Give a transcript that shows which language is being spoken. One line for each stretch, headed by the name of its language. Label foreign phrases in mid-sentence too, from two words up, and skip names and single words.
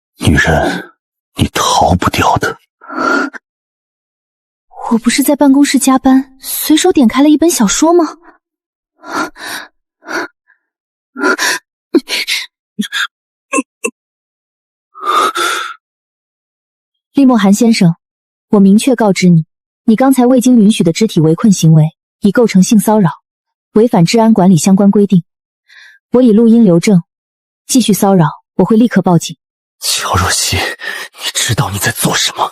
Chinese: 女人，你逃不掉的。我不是在办公室加班，随手点开了一本小说吗？厉莫寒先生，我明確告知你，你剛才未經允許的肢體圍困行為已構成性騷擾，違反治安管理相關規定。我已錄音留證，繼續騷擾我會立刻報警。喬若曦，你知道你在做什麼？